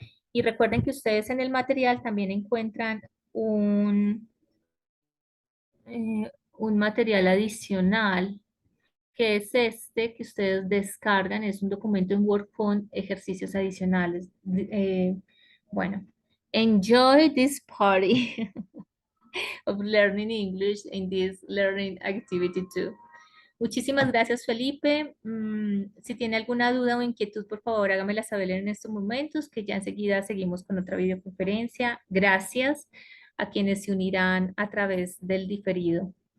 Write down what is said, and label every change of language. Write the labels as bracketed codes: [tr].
[es] Y recuerden que ustedes en el material también encuentran un material adicional que es este que ustedes descargan, es un documento en Word con ejercicios adicionales. [en] Bueno, enjoy this party of learning English in this learning activity too. [es] Muchísimas gracias, Felipe. Si tiene alguna duda o inquietud, por favor, hágamela saber en estos momentos, que ya enseguida seguimos con otra videoconferencia. Gracias a quienes se unirán a través del diferido.